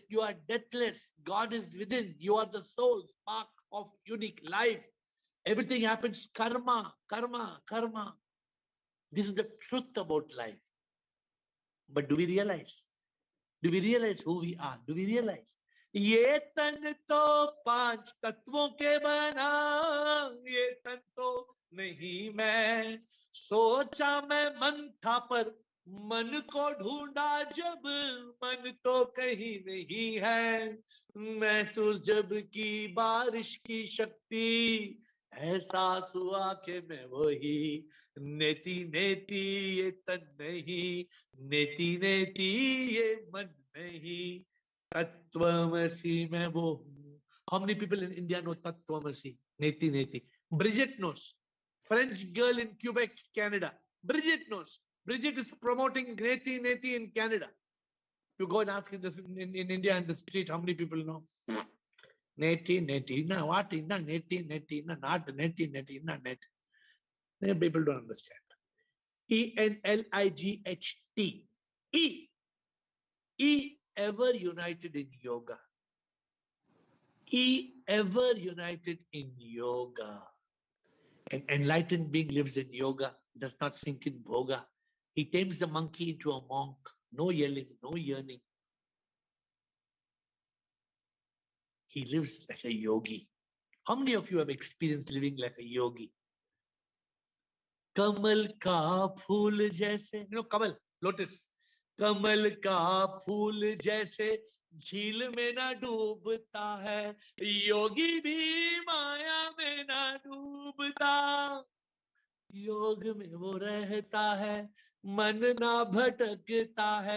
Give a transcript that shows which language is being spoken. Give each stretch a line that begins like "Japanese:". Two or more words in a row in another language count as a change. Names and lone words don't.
English: You are deathless. God is within. You are the soul, spark of unique life. Everything happens karma. This is the truth about life. But do we realize? Do we realize who we are? Do we realize?
Hindi: ये तन तो पांच तत्वों के बना, ये तन तो नहीं मैं. सोचा मैं मन था पर मन को ढूंढा जब, मन तो कहीं नहीं है. महसूस जब की बारिश की शक्ति, एहसास हुआ कि मैं वही. नेति नेति ये तन नहीं, नेति नेति ये मन नहीं. Tattvamasi मैं वो हूँ.
English: How many people in India know Tattvamasi? Neti Neti. Bridget knows. French girl in Quebec, Canada. Bridget knows. Bridget is promoting Neti Neti in Canada. You go and ask in India in the street, how many people know? Neti Neti. Na what is na Neti Neti? Na not Neti Neti. Na net. People don't understand. ENLIGHT. E. Ever united in yoga. Ever united in yoga. An enlightened being lives in yoga, does not sink in bhoga. He tames the monkey into a monk. No yelling, no yearning. he lives like a yogi. How many of you have experienced living like a yogi?
Hindi: कमल का फूल जैसे, कमल, लोटस, कमल का फूल जैसे झील में ना डूबता है, योगी भी माया में ना डूबता, योग में वो रहता है, मन ना भटकता है,